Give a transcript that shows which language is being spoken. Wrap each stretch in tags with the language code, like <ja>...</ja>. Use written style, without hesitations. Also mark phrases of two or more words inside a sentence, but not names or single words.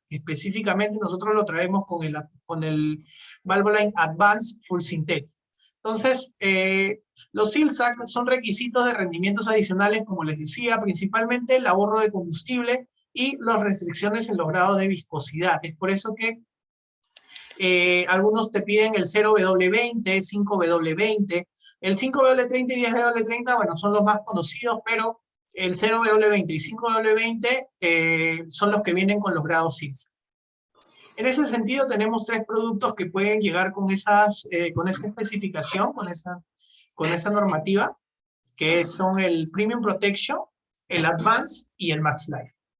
<es>Específicamente nosotros lo traemos con el Valvoline Advanced Full Synthetic. Entonces, los ILSAC son requisitos de rendimientos adicionales, como les decía, principalmente el ahorro de combustible y las restricciones en los grados de viscosidad. Es por eso que algunos te piden el 0W20, 5W20, el 5W30 y 10W30, bueno, son los más conocidos, pero el 0W20 y 5W20 son los que vienen con los grados ILSA. En ese sentido, tenemos tres productos que pueden llegar con esa especificación, con esa normativa, que son el Premium Protection, el Advance y el Max Life.</es>